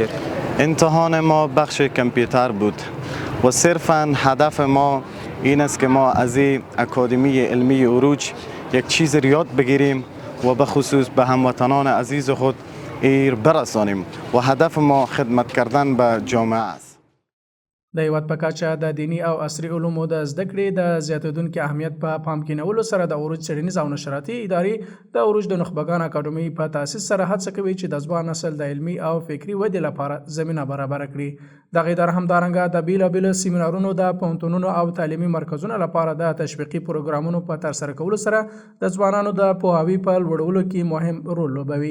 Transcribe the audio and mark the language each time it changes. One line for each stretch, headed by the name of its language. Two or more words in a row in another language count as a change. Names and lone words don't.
Persian: امتحان ما بخش کامپیوتر بود و صرفاً هدف ما این است که ما از این اکادمی علمی عروج یک چیز یاد بگیریم و به خصوص به هموطنان عزیز خود ایر برسانیم و هدف ما خدمت کردن به جامعه است.
Pashto: د هیواد په کچه د دینی او عصري علومو د زده کړې د زیاتېدونکي اهمیت په پام کې نیولو سره د عروج څېړنیز او نشراتي ادارې د عروج د نخبګان اکاډمۍ په تاسیس سره هڅه کوي چې د ځوان نسل د علمي او فکري ودې لپاره زمینه برابره کړي. دغه اداره همدارنګه د بیلابیلو سیمینارونو د پوهنتونونو او تعلیمي مرکزونو لپاره د تشویقي پروګرامونو په ترسره کولو سره د ځوانانو د پوهاوي په لوړولو کې مهم رول لوبوي.